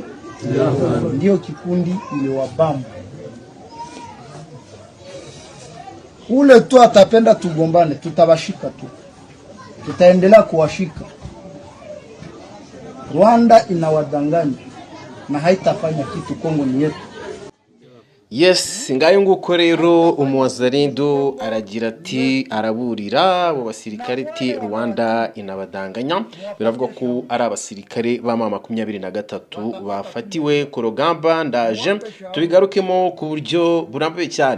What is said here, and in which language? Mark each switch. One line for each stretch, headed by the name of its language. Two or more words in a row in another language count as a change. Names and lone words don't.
Swahili: Ndio kikundi iliwabamba. Ule tu atapenda tugombane, tutabashika tu. Tutaendelea kuwashika. Rwanda inawadanganya na haitafanya kitu. Kongo ni yetu. Yes,
Kinyarwanda: ngayo nguko rero umuwazalendo aragira ati araburira abo basirikare ati
Swahili: Rwanda inabadanganya.
Kinyarwanda: Biravuga ko ari abasirikare ba mama 23 bafatiwe ku rugamba. Ndaje tubigarukemo ku buryo burambuye cyane.